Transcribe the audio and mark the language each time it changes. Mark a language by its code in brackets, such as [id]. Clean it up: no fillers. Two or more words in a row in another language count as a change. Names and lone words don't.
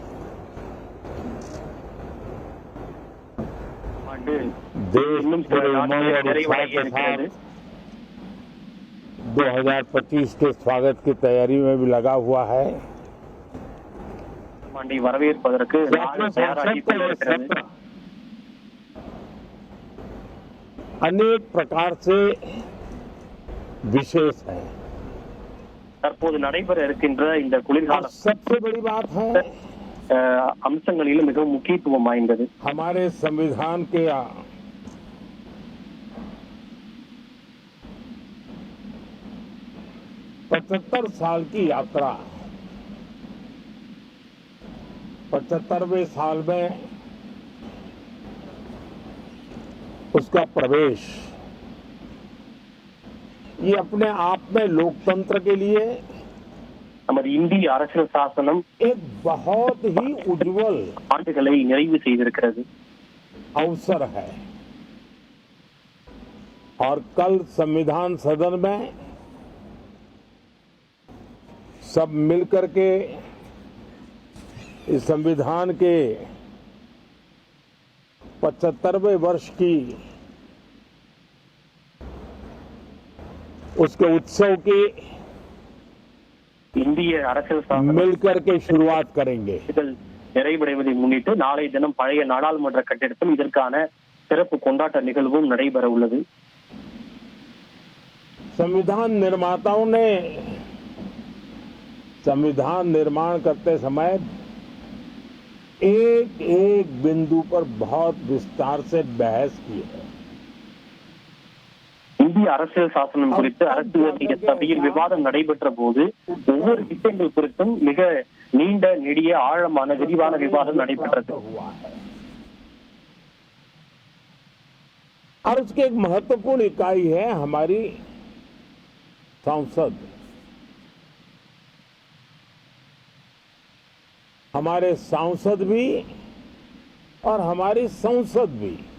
[hi] देश पूरे उमंग और उत्साह के साथ 2025 के स्वागत की तैयारी में भी लगा हुआ है। अनेक प्रकार से विशेष है। [ta] தற்போது நடைபெற இருக்கின்ற இந்த குளிர்கால [hi] सबसे बड़ी बात है [ta] அம்சங்களிலும் மிகவும் முக்கியத்துவம் வாய்ந்தது [hi] हमारे संविधान के 75 साल की यात्रा, 75वें साल में उसका प्रवेश, ये अपने आप में लोकतंत्र के लिए [ta] நமது இந்திய அரசியல் சாசனம் [hi] एक बहुत ही उज्जवल [ta] ஆண்டுகளை நிறைவு செய்திருக்கிறது [hi] अवसर है। और कल संविधान सदन में सब मिलकर के इस संविधान के 75वें वर्ष की उसके उत्सव की [ta] இந்திய அரசியல் சாசனம் [hi] मिलकर के शुरुआत करेंगे। [ta] நிறைவடைவதை முன்னிட்டு நாளை தினம் பழைய நாடாளுமன்ற கட்டிடத்தில் இதற்கான சிறப்பு கொண்டாட்ட நிகழ்வும் நடைபெற உள்ளது। [hi] संविधान निर्माताओं ने संविधान निर्माण करते समय एक एक बिंदु पर बहुत विस्तार से बहस की है। [ta] இந்திய அரசியல் சாசனம் குறித்து அரசியல் சபையில் விவாதம் நடைபெற்ற போது ஒவ்வொரு விஷயங்கள் குறித்தும் மிக நீண்ட நெடிய ஆழமான விரிவான விவாதம் நடைபெற்றது। [hi] और उसकी एक महत्वपूर्ण इकाई है हमारी संसद। हमारे सांसद भी और हमारी संसद भी